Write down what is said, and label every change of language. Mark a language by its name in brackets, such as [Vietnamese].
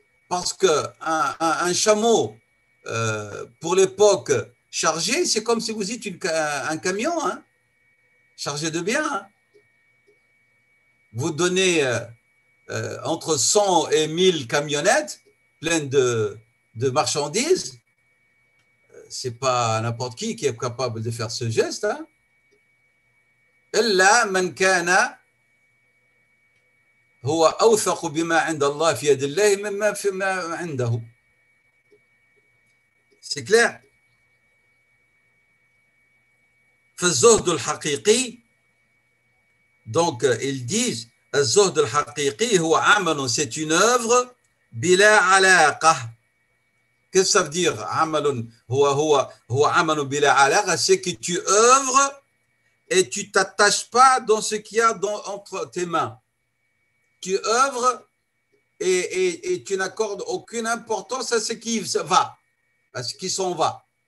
[French] Parce qu'un chameau, pour l'époque, chargé, c'est comme si vous dites un camion, hein, chargé de biens. Hein. Vous donnez entre 100 et 1000 camionnettes pleines de marchandises. C'est pas n'importe qui est capable de faire ce geste. Hein. [Arabic] إلا من كان هو أوثق بما عند الله في يد الله مما فيما عنده. [French] C'est clair. [Arabic] فالزهد الحقيقي [French] donc ils disent [Arabic] الزهد الحقيقي هو عمل [French] c'est une œuvre [Arabic] بلا علاقة. [French] Qu'est-ce que ça veut dire [Arabic] عمل هو عمل بلا علاقة, [French] c'est que tu œuvres et tu t'attaches pas dans ce qu'il y a entre tes mains. Tu œuvres et tu n'accordes aucune importance à ce qui va, à ce qui s'en va.